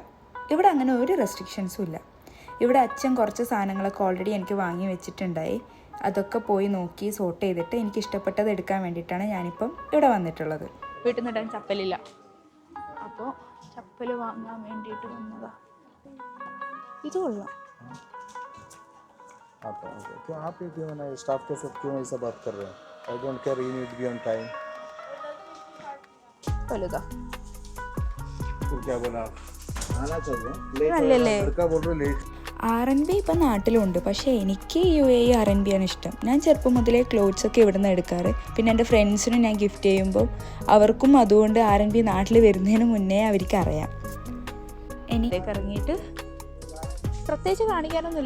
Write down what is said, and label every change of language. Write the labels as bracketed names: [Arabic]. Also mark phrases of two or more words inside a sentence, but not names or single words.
[Malayalam] ഇവിടെ അങ്ങനെ ഒരു റെസ്ട്രിക്ഷൻസും ഇല്ല. ഇവിടെ അച്ഛൻ കുറച്ച് സാധനങ്ങളൊക്കെ ഓൾറെഡി എനിക്ക് വാങ്ങി വെച്ചിട്ടുണ്ടായി. അതൊക്കെ പോയി നോക്കി സോർട്ട് ചെയ്തിട്ട് എനിക്ക് ഇഷ്ടപ്പെട്ടത് എടുക്കാൻ വേണ്ടിയിട്ടാണ് ഞാനിപ്പം ഇവിടെ വന്നിട്ടുള്ളത്. വീട്ടിൽ നിന്നിടാൻ ചപ്പലില്ല, അപ്പോൾ ചപ്പൽ വാങ്ങാൻ വേണ്ടിയിട്ട് വന്നതാ. ഇത് കൊള്ളാം. [Hindi] क्यों आप ही क्यों ना स्टाफ के साथ क्यों ऐसा बात कर रहे हैं? [English] I don't care, you need be on time. [Malayalam] വലുതാ. [Hindi] फिर क्या बोला? आना चाहिए. लेट [Malayalam] നല്ലല്ലേ? [Hindi] लड़का बोल रहे लेट. [Malayalam] R&B ഇപ്പം നാട്ടിലുണ്ട്, പക്ഷേ എനിക്ക് UAE R&B ആണ് ഇഷ്ടം. ഞാൻ ചെറുപ്പം മുതലേ ക്ലോത്ത്സ് ഒക്കെ ഇവിടെ നിന്ന് എടുക്കാറ്. പിന്നെ എൻ്റെ ഫ്രണ്ട്സിനും ഞാൻ ഗിഫ്റ്റ് ചെയ്യുമ്പോൾ അവർക്കും അതുകൊണ്ട് R&B നാട്ടിൽ വരുന്നതിന് മുന്നേ അവർക്ക് അറിയാം. എനിക്ക് ഇറങ്ങിയിട്ട് പ്രത്യേകിച്ച് കാണിക്കാനൊന്നുമില്ല.